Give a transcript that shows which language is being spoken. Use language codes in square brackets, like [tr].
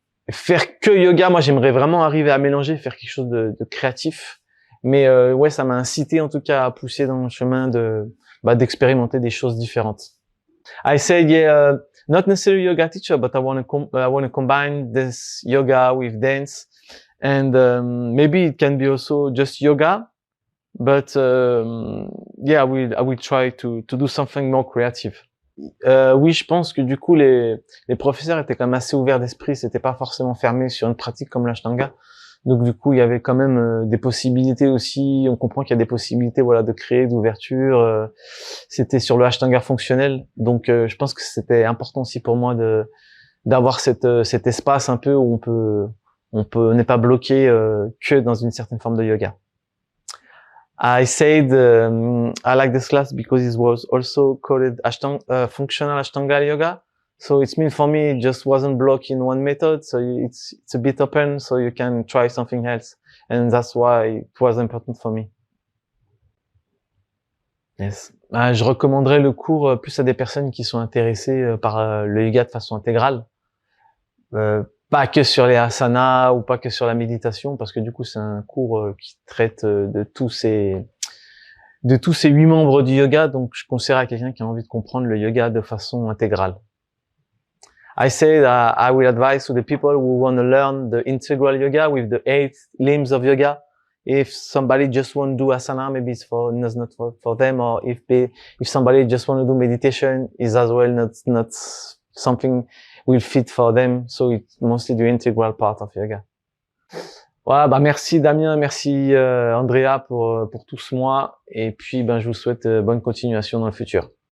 [fr] Faire que yoga, moi, j'aimerais vraiment arriver à mélanger, faire quelque chose de créatif. Mais ouais, ça m'a incité, en tout cas, à pousser dans le chemin d'expérimenter des choses différentes. [en] I said, yeah, not necessarily yoga teacher, but I want to combine this yoga with dance, and maybe it can be also just yoga, but yeah, I will try to do something more creative. [fr] Oui, je pense que du coup les professeurs étaient quand même assez ouverts d'esprit, c'était pas forcément fermé sur une pratique comme l'Ashtanga. Donc du coup, il y avait quand même des possibilités aussi. On comprend qu'il y a des possibilités, voilà, de créer, d'ouverture. C'était sur le Ashtanga fonctionnel, donc je pense que c'était important aussi pour moi d'avoir cet espace un peu où on n'est pas bloqué que dans une certaine forme de yoga. [en] I said I like this class because it was also called functional Ashtanga yoga. So it means for me, it just wasn't blocked in one method. So it's a bit open, so you can try something else. And that's why it was important for me. Yes. [fr] Je recommanderais le cours plus à des personnes qui sont intéressées par le yoga de façon intégrale. Pas que sur les asanas ou pas que sur la méditation, parce que du coup, c'est un cours qui traite de tous ces 8 membres du yoga. Donc, je conseillerais à quelqu'un qui a envie de comprendre le yoga de façon intégrale. [en] I say that I will advise to the people who want to learn the integral yoga with the 8 limbs of yoga. If somebody just want to do asana, maybe it's not for them, or if somebody just want to do meditation, is as well not something will fit for them. So it's mostly the integral part of yoga. [fr] Voilà, merci Damien, merci Andrea pour tout ce mois, et puis je vous souhaite bonne continuation dans le futur.